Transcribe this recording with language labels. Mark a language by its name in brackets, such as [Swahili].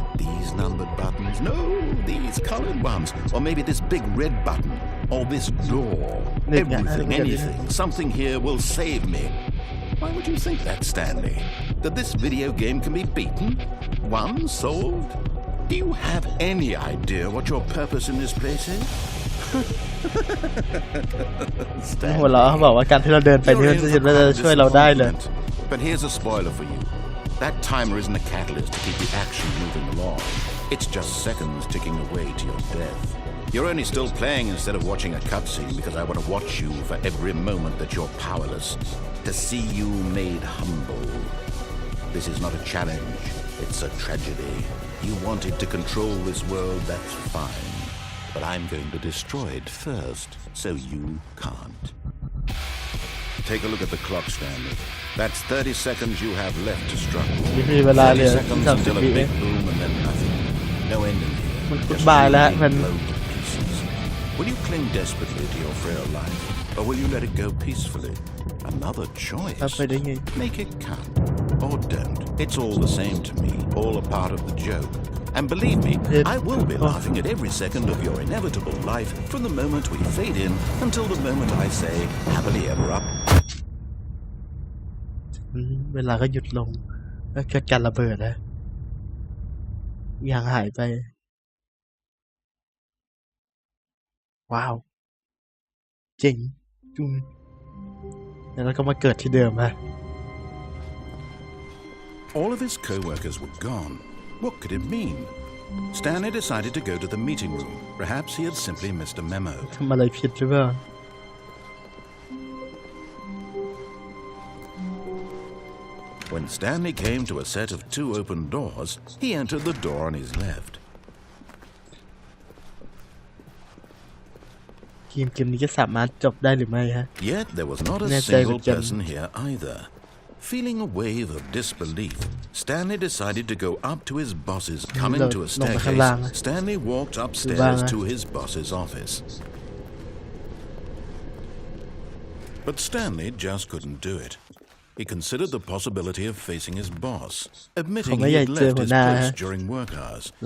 [English] These numbered buttons, no, these colored ones, or maybe this big red button, or this door. Everything, anything, something here will save me. Why would you think that, Stanley? That this video game can be beaten? Won? Solved? Do you have any idea what your purpose in this place is? [Thai] หัวเราะเขาบอกว่าการที่เราเดินไปนี่มันจะช่วยเราได้เลย [English] But here's a spoiler for you. That timer isn't a catalyst to keep the action moving along. It's just seconds ticking away to your death. You're only still playing instead of watching a cutscene because I want to watch you for every moment that you're powerless. To see you made humble. This is not a challenge. It's a tragedy. You wanted to control this world, that's fine. But I'm going to destroy it first, so you can't. Take a look at the clock, Stanley. That's 30 seconds you have left to struggle. 30 seconds until a big boom and then nothing. No ending here. Just blown to pieces. Will you cling desperately to your frail life, or will you let it go peacefully? Another choice. Make it count. Or don't. It's all the same to me, all a part of the joke. And believe me, I will be laughing at every second of your inevitable life from the moment we fade in until the moment I say, happily ever up. [Thai] เวลาก็หยุดลงแล้วเกิดการระเบิดนะอย่างหายไปว้าวจริงแล้วก็มาเกิดที่เดิมฮะ [English] All of his co-workers were gone. What could it mean? Stanley decided to go to the meeting room. Perhaps he had simply missed a memo. [Thai] ทำอะไรผิดหรือเปล่า [English] When Stanley came to a set of 2 open doors, he entered the door on his left. [Thai] เกมนี้จะสามารถจบได้หรือไม่ฮะ [English] Yet there was not a [Thai] แน่ใจ [English] single person here either. Feeling a wave of disbelief, Stanley decided to go up to his boss's. Coming to a staircase, Stanley walked upstairs to his boss's office. But Stanley just couldn't do it. He considered the possibility of facing his boss, admitting he had left his place during work hours.